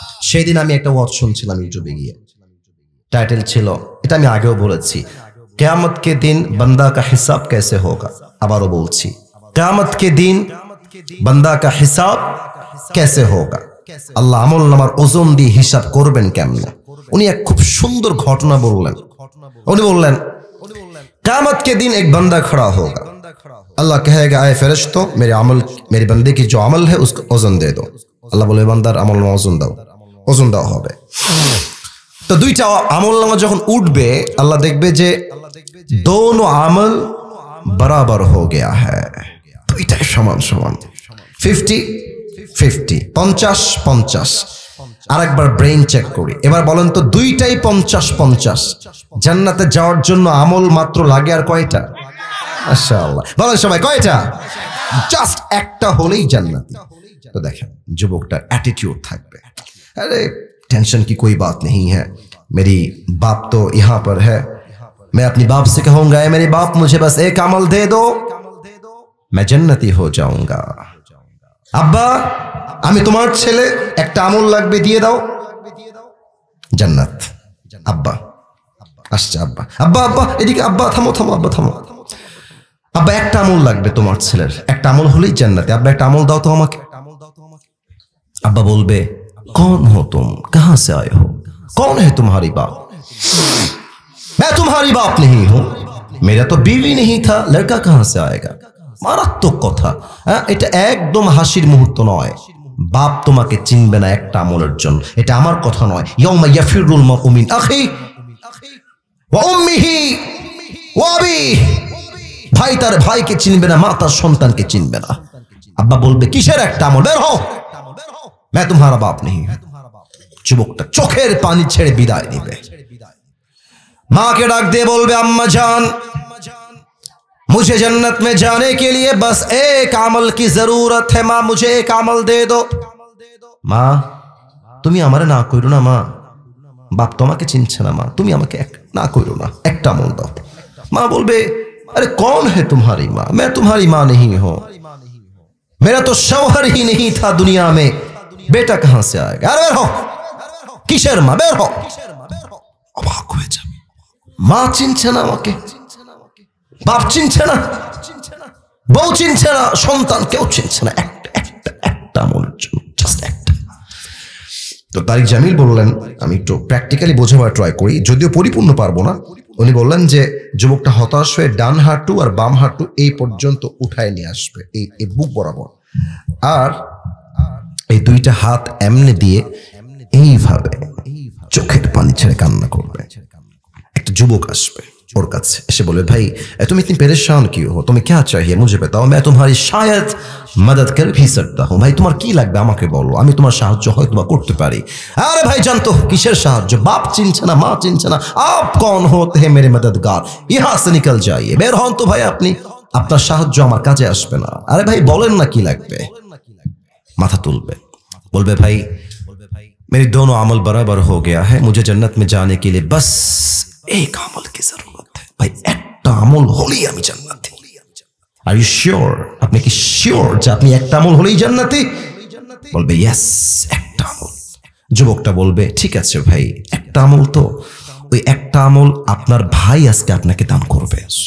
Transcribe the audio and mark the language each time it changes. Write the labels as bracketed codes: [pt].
[bn] সেদিন আমি একটা ওয়াজ শুনছিলাম ইউটিউবে গিয়ে, টাইটেল ছিল, এটা আমি আগেও বলেছি, [hi] কিয়ামত কে দিন বান্দা কা হিসাব कैसे होगा। [bn] আবারও বলছি, [hi] কিয়ামত কে দিন বান্দা কা হিসাব कैसे होगा। [bn] আল্লাহ আমলনামার ওজন দিয়ে হিসাব করবেন কেমনে। উনি এক খুব সুন্দর ঘটনা বললেন। উনি বললেন [hi] कियामत के दिन एक बंदा खड़ा होगा, अल्लाह कहेगा आए फरिश्तों मेरे अमल, मेरे बंदे की जो अमल है उसको ওজন दे दो। [bn] আল্লাহ বলে বান্দার আমলনামা ওজন দাও, ওজন দেওয়া হবে। তো দুইটা আমলনামা যখন উঠবে, আল্লাহ দেখবে যে দোনো আমল [hi] बराबर हो गया है। [bn] দুইটাই সমান সমান, 50-50, 50-50। আরেকবার ব্রেইন চেক করি, এবার বলেন তো দুইটাই 50-50। জান্নাতে যাওয়ার জন্য আমল মাত্র লাগে আর কয়টা? মাশাআল্লাহ, বলেন সবাই কয়টা? জাস্ট একটা হলেই জান্নাতি। তো দেখেন যুবকটার অ্যাটিটিউড থাকবে, [hi] अरे टेंशन की कोई बात नहीं है, मेरी बाप तो यहाँ पर है, मैं अपनी बाप से कहूंगा मेरे बाप मुझे बस एक अमल दे दो, मैं जन्नती हो जाऊंगा। [bn] अब्बा আমি তোমার ছেলে, একটা আমল লাগবে দিয়ে দাও, জান্নাত। আব্বা আসছে, আব্বা আব্বা আব্বা এদিকে, আব্বা থামো থামো, আব্বা থামো, আব্বা একটা আমল লাগবে তোমার ছেলের, একটা আমল হলেই জান্নাতে, আব্বা একটা আমল দাও তো আমাকে। আব্বা বলবে [hi] कौन हो तुम, कहां से आए हो, कौन है तुम्हारी बाप? मैं तुम्हारी बाप नहीं हूं, मेरा तो बीवी नहीं था, लड़का कहां से आएगा। [bn] মারাত্মক কথা, এটা একদম হাসির মুহূর্ত নয়। বাপ তোমাকে চিনবে না একটা আমলের জন্য, এটা আমার কথা নয়। [ar] ইয়াউমা ইয়াফিরুল মারউ মিন আখি ওয়া উম্মিহি ওয়া আবিহি, [bn] ভাই তার ভাইকে চিনবে না, মা তার সন্তানকে চিনবে না। আব্বা বলবে কিসের একটা আমল, বের হও, [hi] मैं तुम्हारा बाप नहीं हूं। [bn] যুবকটা চোখের পানি ছেড়ে বিদায় নিবে। মাকে ডাক দিয়ে বলবে আম্মা জান, [hi] मुझे जन्नत में जाने के लिए बस एक अमल की जरूरत है, माँ मुझे एक अमल दे दो। [bn] মা তুমি আমারে না কইরো না, মা বাপ তোমাকে চিনছে না, মা তুমি আমাকে না কইরো না, একটা আমল দাও। মা বলবে [hi] अरे कौन है तुम्हारी माँ, मैं तुम्हारी माँ नहीं हूं, मेरा तो शौहर ही नहीं था दुनिया में, बेटा कहां से आएगा। अरे बेर हो, [bn] কিসের মা, বের হও। অবাক হয়ে যাবে, মা চিনছে না আমাকে, বাপ চিনছে না, বউ চিনছে না, সন্তান কেউ চিনছে না, একটা আমলের জন্য, জাস্ট একটা। তো তারিক জামিল বললেন, আমি একটু প্র্যাকটিক্যালি বোঝাবার ট্রাই করি, যদিও পরিপূর্ণ পারবো না। উনি বললেন যে যুবকটা হতাশ হয়ে ডান হাঁটু আর বাম হাঁটু এই পর্যন্ত উঠায় নিয়ে আসবে, এই বুক বরাবর, আর এই দুইটা হাত এমনি দিয়ে এইভাবে চোখের পানি ছেড়ে কান্না করবে। একটা যুবক আসবে ওর কাছে, এসে বলবে ভাই [hi] तुम इतनी परेशान क्यों हो, तुम्हें क्या चाहिए मुझे बताओ, मैं तुम्हारी शायद मदद कर भी सकता हूं। [bn] ভাই তোমার কি লাগবে আমাকে বলো, আমি তোমার সাহায্য হয়তো বা করতে পারি। আরে ভাই জানতো কিসের সাহায্য, বাপ চিনছে না, মা চিনছে না, [hi] आप कौन होते हैं मेरे मददगार, यहां से निकल जाइए, [bn] বের হন তো ভাই আপনি, আপনার সাহায্য আমার কাজে আসবে না। আরে ভাই বলেন না কি লাগবে। মাথা তুলবে, [hi] बोलबे भाई मेरे दोनों अमल बराबर हो गया है, मुझे जन्नत में जाने के लिए बस एक अमल की जरूरत है। [bn] भाई একটা আমল হলেই আমি জান্নাতি। [en] are you sure, [bn] আপনি কি শিওর যে আপনি একটা আমল হলেই জান্নাতি? বলবে ইয়েস, একটা আমল। যুবকটা বলবে ঠিক আছে ভাই, একটা আমল তো, ওই একটা আমল আপনার ভাই আজকে আপনাকে দান করবে।